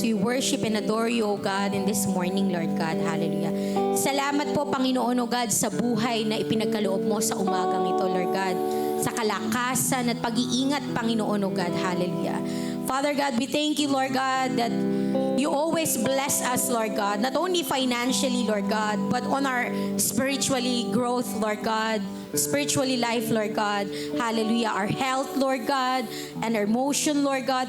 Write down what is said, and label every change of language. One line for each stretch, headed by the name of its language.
English: We worship and adore you, O God, in this morning, Lord God. Hallelujah.
Filipino: Salamat po, Panginoon, O God, sa buhay na ipinagkaloob mo sa umagang ito, Lord God. Sa kalakasan at pag-iingat, Panginoon, O God. Hallelujah.
English: Father God, we thank you, Lord God, that you always bless us, Lord God, not only financially, Lord God, but on our spiritually growth, Lord God, spiritually life, Lord God. Hallelujah. Our health, Lord God, and our emotion, Lord God.